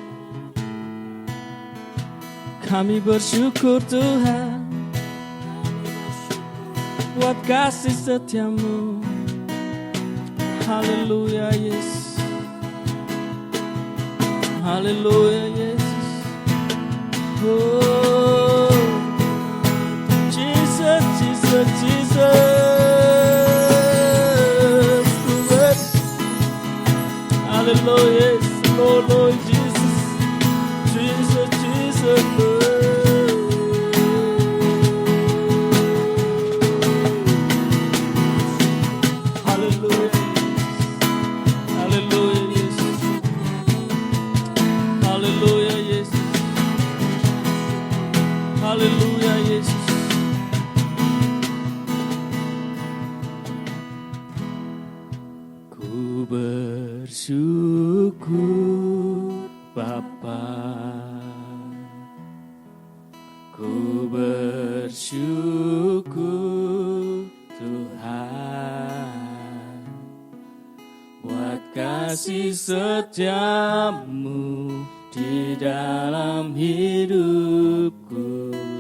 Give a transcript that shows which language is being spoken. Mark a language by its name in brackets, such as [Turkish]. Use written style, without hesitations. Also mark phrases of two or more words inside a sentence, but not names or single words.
[Indonesian] Kami bersyukur Tuhan buat kasih setiamu. Haleluya Yesus. Haleluya Yesus. [English] Oh Jesus, Jesus, Jesus. [Indonesian] Haleluya. [English] Lord, Lord Jesus, Jesus, Jesus, Lord. Hallelujah, Hallelujah, Jesus. Hallelujah, Jesus. Hallelujah, Jesus. [Indonesian] Ku bersyukur Bapa, ku bersyukur Tuhan buat kasih setiamu di dalam hidupku.